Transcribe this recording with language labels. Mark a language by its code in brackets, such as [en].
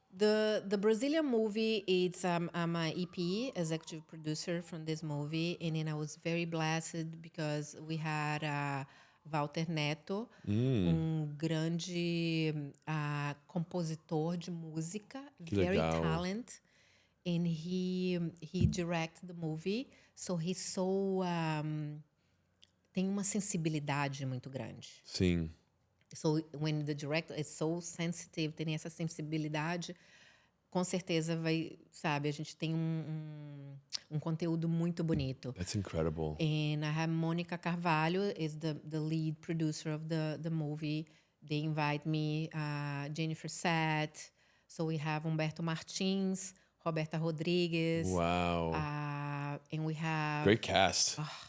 [en] The Brazilian movie, I'm a EP, executive producer from this movie, and then I was very blessed because we had Walter Neto, [pt] grande compositor de música, Que [en] very [pt] legal. [en] talent, and he directed the movie, so he's so [pt] tem uma sensibilidade muito grande. Sim. [en] So when the director is so sensitive, [pt] tem essa sensibilidade, com certeza vai, sabe, a gente tem um conteúdo muito bonito. [en] That's incredible. And I have Monica Carvalho is the lead producer of the movie. They invite me, Jennifer Sett. So we have Humberto Martins, Roberta Rodrigues. Wow. And we have... Great cast.